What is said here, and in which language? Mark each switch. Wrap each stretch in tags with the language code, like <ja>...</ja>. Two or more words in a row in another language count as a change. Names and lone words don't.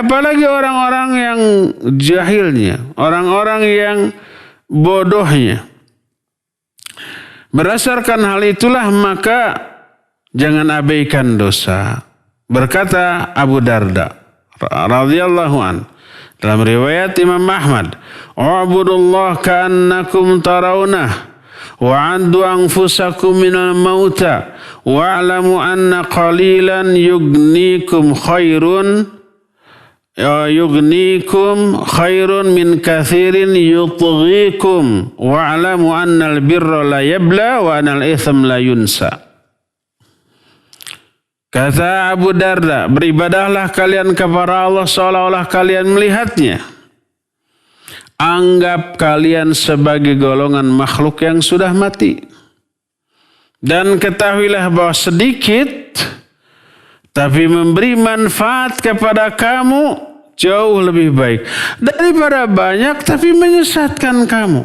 <id>Apalagi orang-orang yang jahilnya, orang-orang yang bodohnya. Berdasarkan hal itulah maka jangan abaikan dosa. Berkata Abu Darda</id> <ar>رضي الله عن</ar> <id>dalam riwayat Imam Ahmad,</id> <ar>"اعبدوا الله كأنكم ترونه وعدوا أنفسكم من الموتى واعلموا أن قليلا يغنيكم خير من كثير يطغيكم واعلموا أن البر لا يبلى وأن الإثم لا ينسى."</ar> <id>Kata Abu Darda, beribadahlah kalian kepada Allah seolah-olah kalian melihatnya. Anggap kalian sebagai golongan makhluk yang sudah mati. Dan ketahuilah bahwa sedikit tapi memberi manfaat kepada kamu jauh lebih baik daripada banyak tapi menyesatkan kamu.</id>